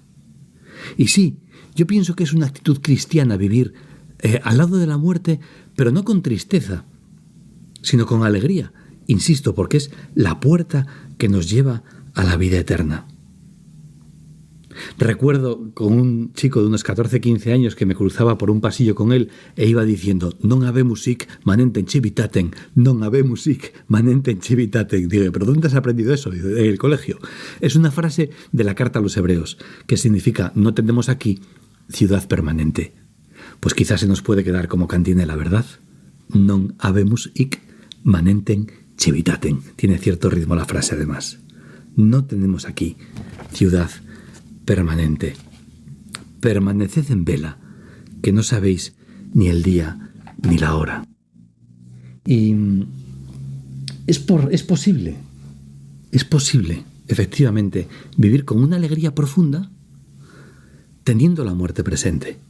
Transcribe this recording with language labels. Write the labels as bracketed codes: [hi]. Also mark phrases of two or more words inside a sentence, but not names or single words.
[es] Y sí, yo pienso que es una actitud cristiana vivir al lado de la muerte, pero no con tristeza, sino con alegría. Insisto, porque es la puerta que nos lleva a la vida eterna. Recuerdo con un chico de unos 14-15 años que me cruzaba por un pasillo con él e iba diciendo [la] non habemus sic manenten civitatem, non habemus sic manenten civitatem. [es] Digo, ¿pero dónde has aprendido eso? En el colegio. Es una frase de la carta a los hebreos que significa no tenemos aquí ciudad permanente. Pues quizás se nos puede quedar como cantinela, ¿verdad? [la] Non habemus hic manenten civitatem. [es] Tiene cierto ritmo la frase además. No tenemos aquí ciudad permanente. Permaneced en vela, que no sabéis ni el día ni la hora. Y es posible, efectivamente, vivir con una alegría profunda teniendo la muerte presente.